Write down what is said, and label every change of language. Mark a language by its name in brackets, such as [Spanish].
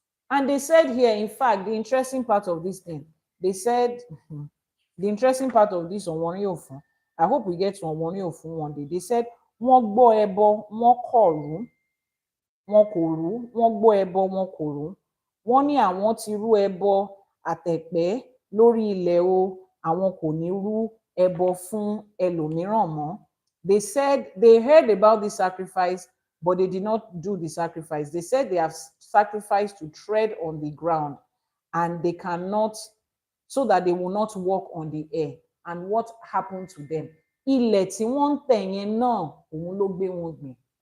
[English] And they said here, in fact, the interesting part of this thing, they said, the interesting part of this Onworin Ofun, I hope we get to Onworin Ofun one day. They said, [Yoruba] wọ́n gbọ́ ẹbọ, wọ́n kọ̀rú, wọ́n kò rú, [English] wọ́n gbọ́ ẹbọ, wọ́n kò rú. [Yoruba] Wọ́n ní àwọn ti rú ẹbọ àtẹ̀pẹ́ lórí ilẹ̀ o, àwọn kò ní rú ẹbọ fún ẹlòmíràn mọ́. [English] They said they heard about the sacrifice, but they did not do the sacrifice. They said they have sacrificed to tread on the ground, and they cannot, so that they will not walk on the air. And what happened to them? [Yoruba] Ilẹ̀ tí wọ́n ń tẹ̀ yẹn náà, òun ló gbé wọn gbìn.